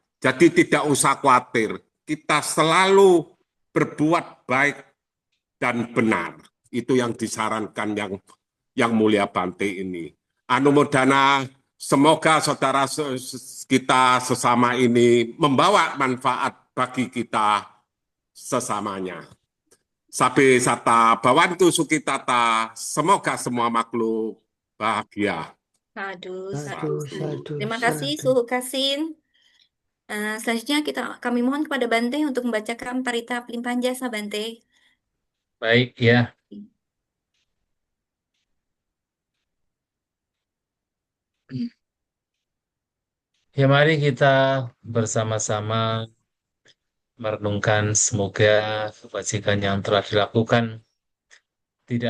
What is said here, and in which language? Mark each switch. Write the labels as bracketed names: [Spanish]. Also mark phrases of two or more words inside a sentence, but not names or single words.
[Indonesian] Jadi tidak usah khawatir, kita selalu berbuat baik dan benar. Itu yang disarankan yang mulia Bante ini. Anumodana, semoga saudara kita sesama ini membawa manfaat bagi kita sesamanya. [Pali] Sabe sata bawantu sukitata, [Indonesian] semoga semua makhluk bahagia. [Pali] Sadu, Sadu, sadu. sadu, [Indonesian] Terima kasih, [Pali] sadu. [Indonesian] Suhu Kasin. Selanjutnya kami mohon kepada Bante untuk membacakan parita pelimpahan jasa, Bante. Baik, ya. Ya, mari kita bersama-sama merenungkan semoga kebajikan yang telah dilakukan tidak